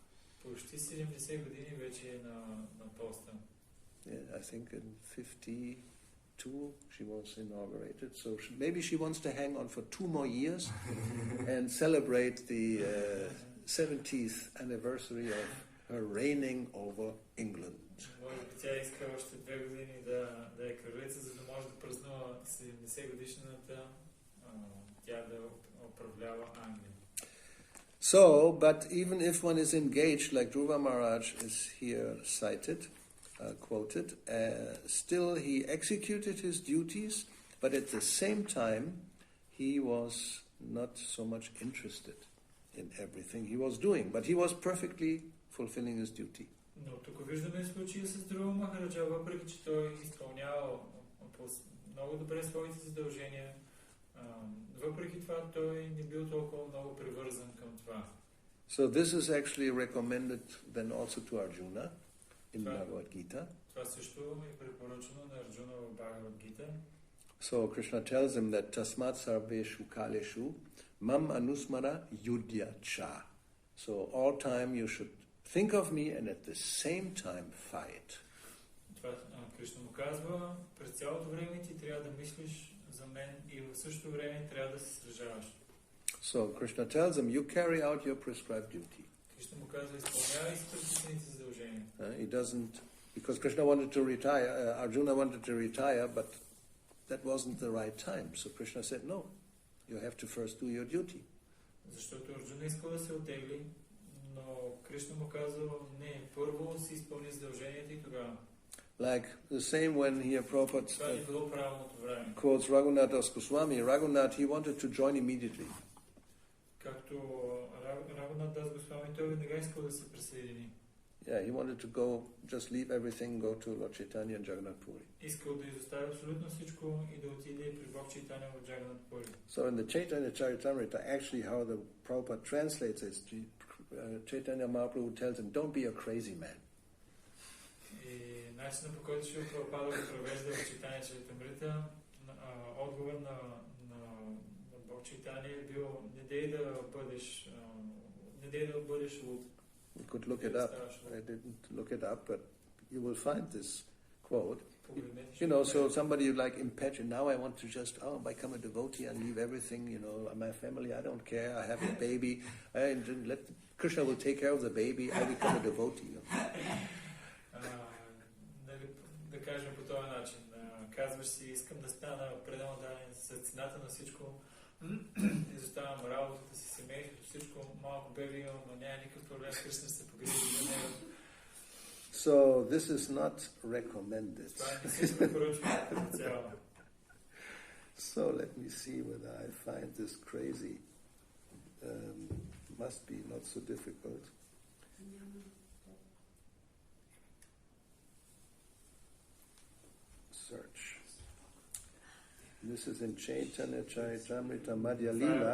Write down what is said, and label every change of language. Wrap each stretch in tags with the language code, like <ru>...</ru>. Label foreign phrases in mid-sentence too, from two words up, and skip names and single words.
<en>Yeah, I think in 52 she was inaugurated, so maybe she wants to hang on for 2 more years and celebrate the 70th anniversary of her reigning over England.</en> <bg>Тя иска още 2 години да е кралица, за да може да празнува 70 годишната тя да управлява Англия.</bg> <en>So, but even if one is engaged, like Dhruva Maharaj is here cited, quoted, still he executed his duties, but at the same time he was not so much interested in everything he was doing, but he was perfectly fulfilling his duty.</en> <bg>Но тук виждаме случая с Dhruva Maharaja, въпреки че той изпълнява много добре своите задължения, въпреки това той не бил толкова много привързан към това.</bg> <en>So this is actually recommended then also to Arjuna in Bhagavad Gita.</en> <bg>Това също е препоръчено на Арджуна в Bhagavad Gita.</bg> <en>So Krishna tells him that</en> <sa>तस्मात् सर्वेषु कालेषु माम् अनुस्मर युध्य च.</sa> <en>So all time you should think of me and at the same time fight.</en> <bg>Това Кришна му казва, през цялото време ти трябва да мислиш за мен и в същото време трябва да се сражаваш.</bg> <en>So Krishna tells him, you carry out your prescribed duty.</en> <bg>Кришна му казва, изпълнявай предписаните задължения.</bg> <en>He doesn't, because Krishna wanted to retire, Arjuna wanted to retire, but that wasn't the right time. So Krishna said, no, you have to first do your duty.</en> <bg>Защото Арджуна искал да се оттегли, но Кришна му казва, не, първо си изпълни задълженията и тогава.</bg> <en>Like the same when here Prabhupada quotes Raghunath Das Goswami. Raghunath, he wanted to join immediately.</en> <bg>Както Рагунат Дас Госвами, той веднага искал да се присъедини.</bg> <en>Yeah, he wanted to go, just leave everything, go to Lord Chaitanya and Jagannath Puri.</en> <bg>Искал да изостави абсолютно всичко и да отиде при Бог Чайтаня в Jagannath Puri.</bg> <en>So in the Chaitanya Charitamrita, actually how the Prabhupada translates it, Chaitanya Mahaprabhu tells him, don't be a crazy man.</en> <bg>И начинът, по който Шрила Прабхупада го превежда в Чайтаня Чаритамрита, отговор на Бог Чайтаня е бил, не дей да бъдеш луд.</bg> <en>You could look it up. I didn't look it up, but you will find this quote. So somebody like impetuous, now I want to just, become a devotee and leave everything, my family, I don't care, I have a baby, let Krishna will take care of the baby, I become a devotee.</en> <bg>Да кажем по този казваш си, искам да стана пределно даден за цената на всичко, изоставям работата си, семейството, всичко, малко беби имам, но няма никакъв проблем, Кришна ще се погрижи за него.</bg> <en>So this is not recommended.</en> <bg>Това не се препоръчва като цяло.</bg> <en>So let me see whether I find this crazy. Must be not so difficult. Search. This is in Chaitanya Charitamrita Madhya Lila.</en>